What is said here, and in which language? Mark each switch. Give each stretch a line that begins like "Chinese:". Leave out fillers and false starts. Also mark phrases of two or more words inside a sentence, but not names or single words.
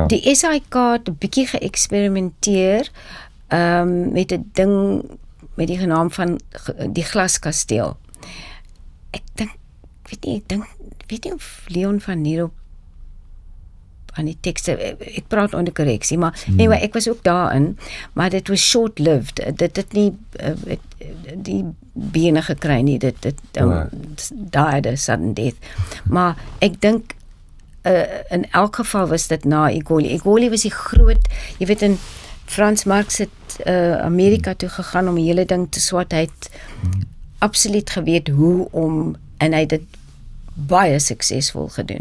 Afrikaans: Die SAIK het 'n bietjie geëksperimenteer met 'n ding met die naam van die Glaskasteel. Ek weet nie of Leon van Nierop aan die tekste, ek praat onder korreksie, maar anyway, ek was ook daarin, maar dit was short-lived, dit het nie die bene gekry nie, dit
English: died a sudden death,
Afrikaans: maar ek dink in elk geval was dit na Egoli. Egoli was die groot, jy weet, in Frans Marx het Amerika toe gegaan om die hele ding te swat, hy het absoluut geweet hoe om, en hy het dit baie suksesvol gedoen.